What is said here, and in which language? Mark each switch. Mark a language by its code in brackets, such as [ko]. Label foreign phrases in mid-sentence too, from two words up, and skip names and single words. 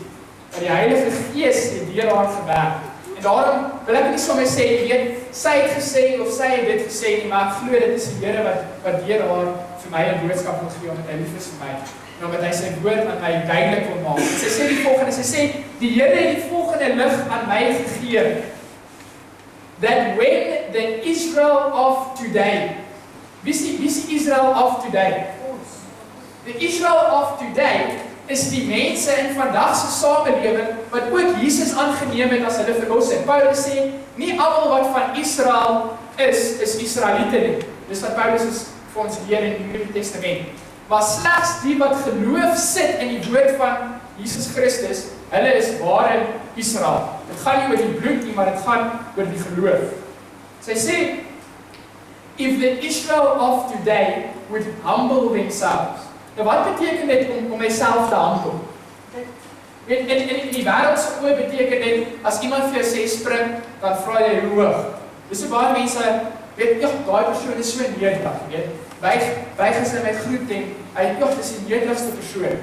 [af] Dat die Heilige Gees het deur haar gewerk. En daarom wil ek nie sommer sê, jy weet, sy het gesê of sy het dit gesê nie, maar ek glo dit is die Here wat deur haar vir my 'n boodskap wil gee, omdat hy lief is vir my. En omdat hy sy woord aan my duidelik wil maak. En sy sê die volgende, sy sê, die Here het die volgende lig aan my gegee. [en] that when the Israel of today, [af] wie is die [en] Israel of today? The Israel of today is [af] die mense in vandag se samelewing wat ook Jesus aangeneem het as hulle verlosser. Paulus sê, nie almal wat van Israel is Israeliete nie. Dis wat Paulus vir ons leer in die Nuwe Testament. Maar slegs die wat geloof sit in die woord van Jesus Christus, hulle is ware Israel. Dit gaan nie oor die bloed nie, maar dit gaan oor die geloof. Sy sê, [en] if the Israel of today would humble themselves. [af] Nou wat beteken dit om myself te humble? In die wêreldse oë beteken dit, as iemand vir jou sê spring, dan vra jy hoe hoog. Dis so baie mense, weet, daai persoon is so nederig, weet. Buig as hy my groet en hy dis die nederigste persoon.